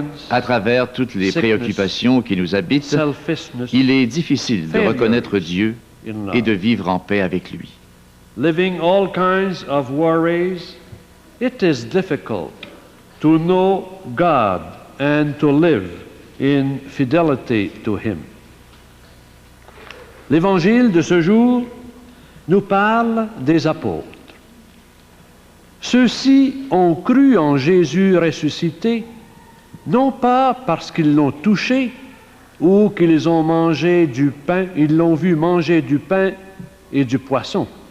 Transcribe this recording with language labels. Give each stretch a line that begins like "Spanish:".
French: À travers toutes les préoccupations qui nous habitent, il est difficile de reconnaître Dieu et de vivre en paix avec lui.
English: Living all kinds of worries, it is difficult to know God and to live in fidelity to him.
French: L'Évangile de ce jour nous parle des apôtres. Ceux-ci ont cru en Jésus ressuscité, non pas parce qu'ils l'ont touché ou qu'ils ont mangé du pain, ils l'ont vu manger du pain et du poisson.